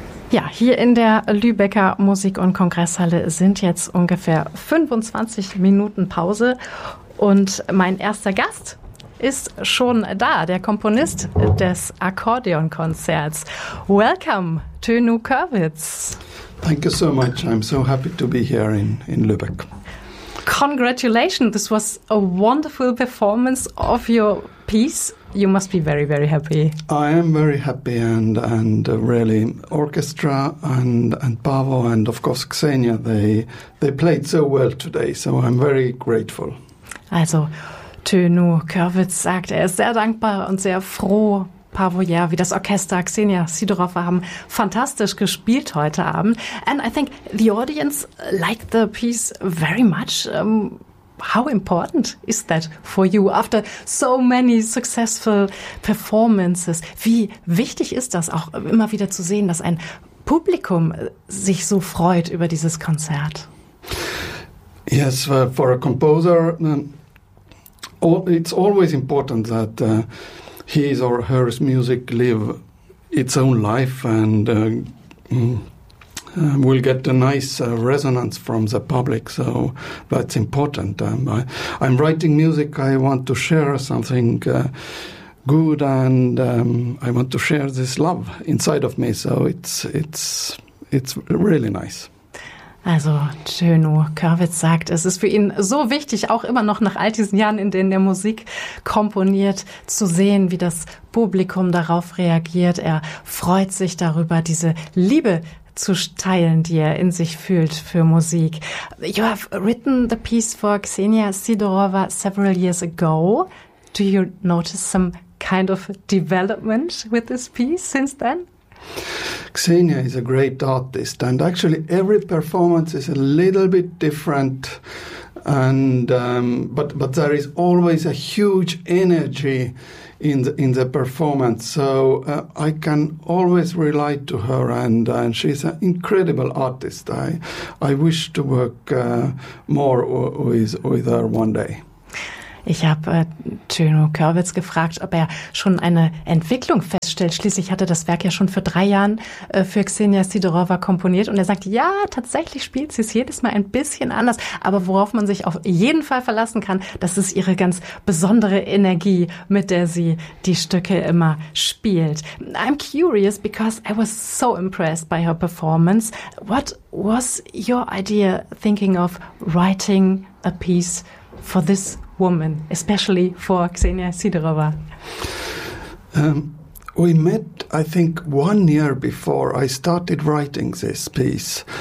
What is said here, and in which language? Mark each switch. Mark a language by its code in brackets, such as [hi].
[de] Ja, hier in der Lübecker Musik- und Kongresshalle sind jetzt ungefähr 25 Minuten Pause und mein erster Gast ist schon da, der Komponist des Akkordeonkonzerts. [en] Welcome, Tönu Körwitz. Thank you so much. I'm so happy to be here in Lübeck. Congratulations. This was a wonderful performance of your piece. You must be very, very happy. I am very happy and really orchestra and Paavo and of course Xenia, they played so well today. So I'm very grateful. [de] Also Tönu Körwitz sagt, er ist sehr dankbar und sehr froh. Paavo, ja, wie das Orchester, Xenia Sidorova haben fantastisch gespielt heute Abend. [en] And I think the audience liked the piece very much. How important is that for you after so many successful performances? [de] Wie wichtig ist das auch immer wieder zu sehen, dass ein Publikum sich so freut über dieses Konzert? [en] Yes, well, for a composer, it's always important that his or her music live its own life and will get a nice resonance from the public. So that's important. I'm writing music. I want to share something good, and I want to share this love inside of me. So it's really nice. [de] Also Tönu Körwitz sagt, es ist für ihn so wichtig, auch immer noch nach all diesen Jahren, in denen er Musik komponiert, zu sehen, wie das Publikum darauf reagiert. Er freut sich darüber, diese Liebe zu teilen, die er in sich fühlt für Musik. [en] You have written the piece for Xenia Sidorova several years ago. Do you notice some kind of development with this piece since then? Xenia is a great artist, and actually every performance is a little bit different, and but there is always a huge energy in the performance. So I can always rely to her, and she's an incredible artist. I wish to work more with her one day. [de] Ich habe Tönu Körwitz gefragt, ob er schon eine Entwicklung feststellt. Schließlich hat er das Werk ja schon vor 3 Jahren für Xenia Sidorova komponiert. Und er sagt, ja, tatsächlich spielt sie es jedes Mal ein bisschen anders. Aber worauf man sich auf jeden Fall verlassen kann, das ist ihre ganz besondere Energie, mit der sie die Stücke immer spielt. [en] I'm curious because I was so impressed by her performance. What was your idea thinking of writing a piece for this woman, especially for Xenia Sidorova? We met, I think, 1 year before I started writing this piece.